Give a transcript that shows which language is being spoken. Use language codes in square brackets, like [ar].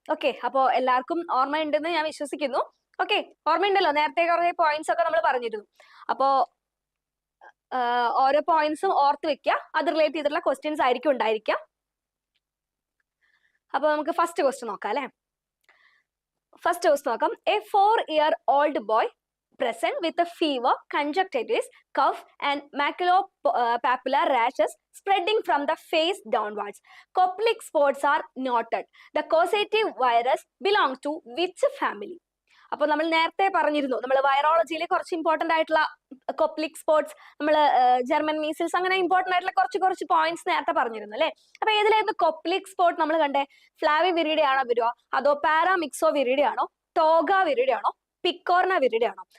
[ml] Okay, അപ്പോൾ എല്ലാവർക്കും ഓർമ്മയുണ്ടെന്ന് ഞാൻ വിശ്വസിക്കുന്നു. ഓക്കെ, ഓർമ്മയുണ്ടല്ലോ, നേരത്തെ കുറേ പോയിന്റ്സ് ഒക്കെ നമ്മൾ പറഞ്ഞിരുന്നു. അപ്പോൾ ഓരോ പോയിന്റ്സും ഓർത്ത് വെക്കുക, അത് റിലേറ്റ് ചെയ്തിട്ടുള്ള ക്വസ്റ്റ്യൻസ് ആയിരിക്കും ഉണ്ടായിരിക്കുക. അപ്പൊ നമുക്ക് ഫസ്റ്റ് ക്വസ്റ്റ്യൻ നോക്കാം അല്ലെ. ഫസ്റ്റ് ക്വസ്റ്റ്യൻ നോക്കാം. [en] A 4-year-old boy present with a fever, conjunctivitis, cough and maculopapular rashes spreading from the face downwards. Coplic spots are noted. The causative virus belongs to which family? [ml] അപ്പോൾ നമ്മൾ നേരത്തെ പറഞ്ഞിരുന്നു, നമ്മൾ വൈറോളജിയിൽ കുറച്ച് important ആയിട്ടുള്ള കൊപ്ലിക് sports, നമ്മൾ German measles, അങ്ങനെ important ആയിട്ടുള്ള കുറച്ച് പോയിന്റ്സ് നേരത്തെ പറഞ്ഞിരുന്നു അല്ലേ. അപ്പൊ ഏതിലായിരുന്നു കൊപ്ലിക് സ്പോട്ട് നമ്മൾ കണ്ടേ? ഫ്ലാവി വിരിഡി ആണോ വരിക, അതോ പാരാമിക്സോ വിരിഡി ആണോ, ടോഗ വിരിഡി ആണോ, പിക്കോർണ വിരിഡി ആണോ?